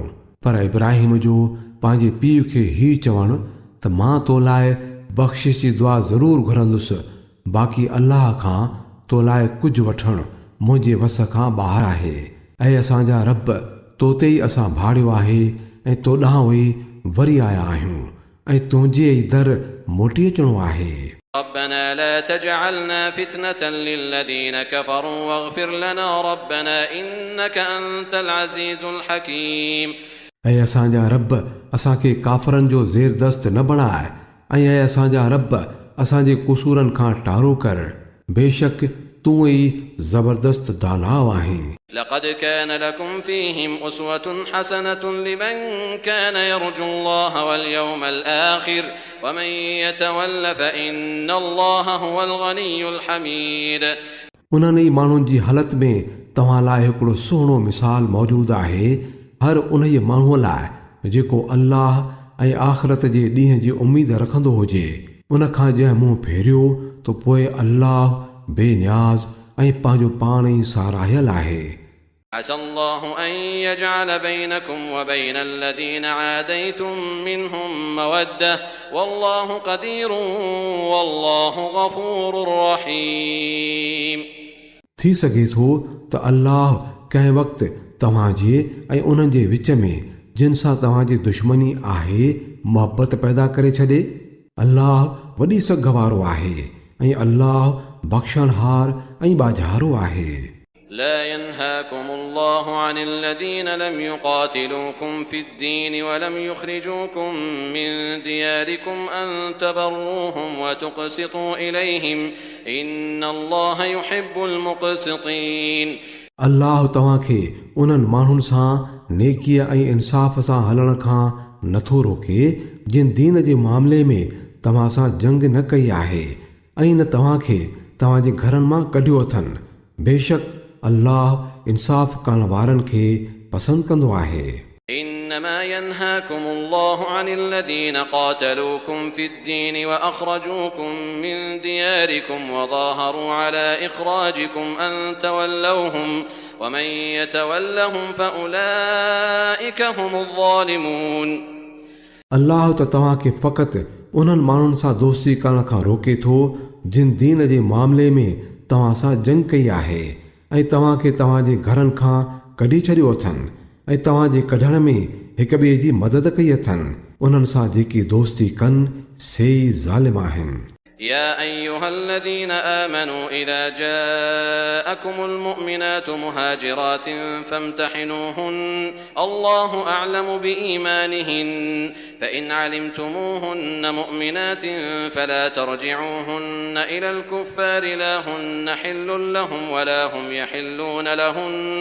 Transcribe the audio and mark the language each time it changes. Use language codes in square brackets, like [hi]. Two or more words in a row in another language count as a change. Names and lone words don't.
[sd] पर इब्राहिम जो पंहिंजे पीउ खे हीउ चवणु त मां तो लाइ बख़्शिश जी दुआ ज़रूरु घुरंदुसि, बाक़ी अल्लाह खां तो लाइ कुझु वठणु मुंहिंजे वस खां ॿाहिरि आहे। ऐं असांजा रब तो ते ई असां भाड़ियो आहे ऐं तो ॾांहुं ई वरी आया आहियूं ऐं तुंहिंजे ई दर मोटी अचिणो आहे। [ar] ربنا لا تجعلنا فتنة للذين كفروا واغفر لنا ربنا إنك أنت العزيز الحكيم। [sd] ऐं असांजा रब असांखे काफ़रनि जो ज़ेरदस्त न बणाए ऐं असांजा रब असांजे कुसूरनि खां टारो कर, बेशक तूं ई ज़बरदस्त दानाव आहीं। [ar] لقد كان لكم فيهم أسوة حسنة لمن كان يرجو الله واليوم الآخر ومن يتول فإن الله هو الغني الحميد। [sd] उन्हनि ई माण्हुनि जी हालत में तव्हां लाइ हिकिड़ो सुहिणो मिसाल मौजूदु आहे, हर उन ई माण्हूअ लाइ जेको अल्लाह ऐं आख़िरत जे ॾींहं जी उमेद रखंदो हुजे। उन खां जंहिं मुंहुं फेरियो त पोइ अल्लाह बेनियाज़ ऐं पंहिंजो पाण ई साराहियल आहे। [ar] عسى الله أن يجعل بينكم وبين الذين عاديتم منهم مودة والله قدير والله غفور رحيم [sd] थी सघे थो त अल्लाह कंहिं वक़्तु तव्हांजे ऐं उन्हनि जे विच में जिन सां तव्हांजी दुश्मनी आहे मोहबत पैदा करे छॾे। अल्लाह वॾी सघ वारो आहे ऐं अल्लाह बख़्शणहार ऐं बाज़ारो आहे। [ar] لا ينهاكم الله عن الذين لم يقاتلوكم في الدين ولم يخرجوكم من دياركم أن تبروهم وتقسطوا إليهم إن الله يحب المقسطين। [sd] अल्लाह तव्हांखे उन्हनि माण्हुनि सां नेकीअ ऐं इंसाफ़ सां हलण खां नथो रोके जिन दीन जे मामले में तव्हां सां जंग न कई आहे ऐं न तव्हांखे तव्हांजे घरनि मां कढियो अथनि। बेशक अल्लाह इंसाफ़ करण वारनि खे पसंदि कंदो आहे। [ar] إنما ينهاكم الله عن الذين قاتلوكم في الدين وأخرجوكم من دياركم وظاهروا على إخراجكم أن تولوهم ومن يتولهم فأولئك هم الظالمون। [sd] अल्लाह त तव्हांखे फ़क़ति उन्हनि माण्हुनि सां दोस्ती करण खां रोके थो जिन दीन जे मामले में तव्हां सां जंग कई आहे ऐं तव्हांखे तव्हांजे घरनि खां कढी छॾियो अथनि ऐं तव्हांजे कढण में हिक ॿिए जी मदद कई अथनि। उन्हनि सां जेकी दोस्ती कनि से ई ज़ालिम आहिनि। [ar] يا أيها الذين آمنوا إذا جاءكم المؤمنات مهاجرات فامتحنوهن الله أعلم بإيمانهن فإن علمتموهن مؤمنات فلا ترجعوهن إلى الكفار لا هن حل لهم ولا هم يحلون لهن